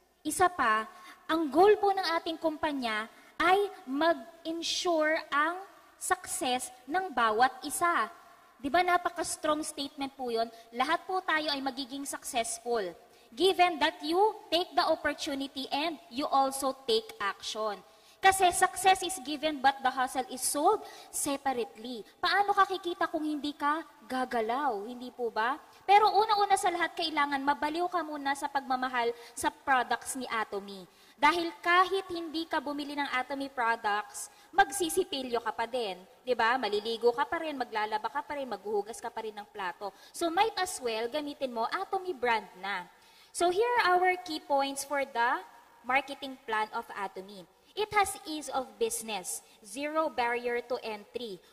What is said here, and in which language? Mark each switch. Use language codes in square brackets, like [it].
[tl] Isa pa, ang goal po ng ating kumpanya ay mag-ensure ang success ng bawat isa. Di ba napaka-strong statement po yun? Lahat po tayo ay magiging successful. [en] Given that you take the opportunity and you also take action. Kasi success is given but the hustle is sold separately. [tl] Paano ka kikita kung hindi ka gagalaw? Hindi po ba? Pero una-una sa lahat, kailangan mabaliw ka muna sa pagmamahal sa products ni Atomy. Dahil kahit hindi ka bumili ng Atomy products, magsisipilyo ka pa din. 'Di ba? Maliligo ka pa rin, maglalaba ka pa rin, maghuhugas ka pa rin ng plato. [en] So might as well [tl] gamitin mo Atomy brand na. [en] So here are our key points for the marketing plan of Atomy. It has ease of business, zero barrier to entry.